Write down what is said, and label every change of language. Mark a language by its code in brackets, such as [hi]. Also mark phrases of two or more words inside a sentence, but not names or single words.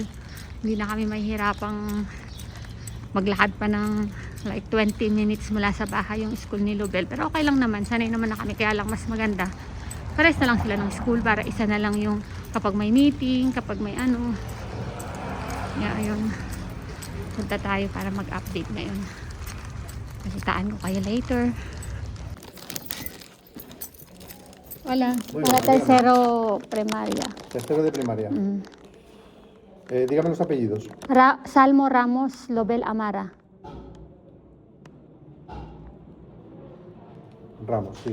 [tl] Hindi na kami mahihirapang maglakad pa ng like 20 minutes mula sa bahay yung school ni Lobel. Pero okay lang naman. Sanay naman na kami. Kaya lang mas maganda. Pares na lang sila ng school para isa na lang yung kapag may meeting, kapag may Yeah, ayun. Punta tayo para mag-update ngayon. Nasitaan ko kayo later. [es] Hola. Muy Para bien, tercero primaria. Tercero de primaria. Dígame los apellidos. Salmo Ramos Lobel Amara. Ramos, sí.